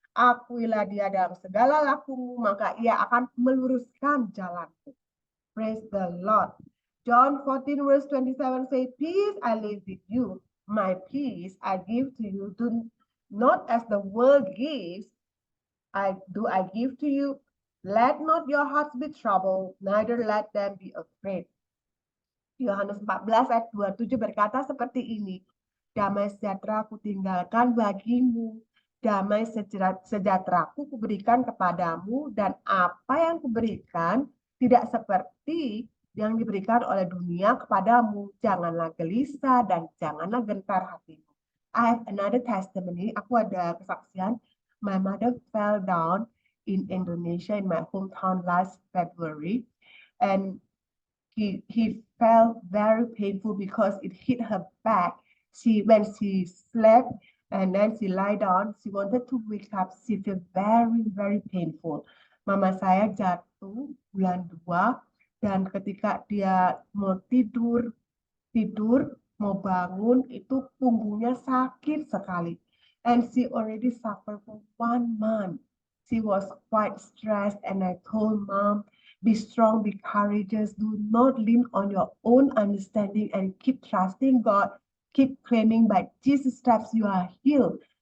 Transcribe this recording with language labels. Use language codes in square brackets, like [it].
[id] Akuilah dia dalam segala lakumu, maka ia akan meluruskan jalanmu. [en] Praise the Lord. John 14 verse 27 say, peace I leave with you, my peace I give to you. Do not as the world gives, I give to you. Let not your hearts be troubled, neither let them be afraid. [id] Yohanes 14 ayat 27 berkata seperti ini, damai sejahtera aku tinggalkan bagimu, damai sejahteraku kuberikan kepadamu, dan apa yang kuberikan tidak seperti yang diberikan oleh dunia kepadamu. Janganlah gelisah dan janganlah gentar hatimu. [en] I have another testimony. [id] Aku ada kesaksian. [en] My mother fell down in Indonesia, in my hometown last February, and he felt very painful because it hit her back. When she slept and then she lie down, she wanted to wake up. She feel very painful. [id] Mama saya jatuh bulan 2, dan ketika dia mau tidur mau bangun, itu punggungnya sakit sekali. [en] And she already suffered for 1 month. She was quite stressed, and I told Mom, be strong, be courageous, do not lean on your own understanding, and keep trusting God, keep claiming by Jesus' steps you are healed.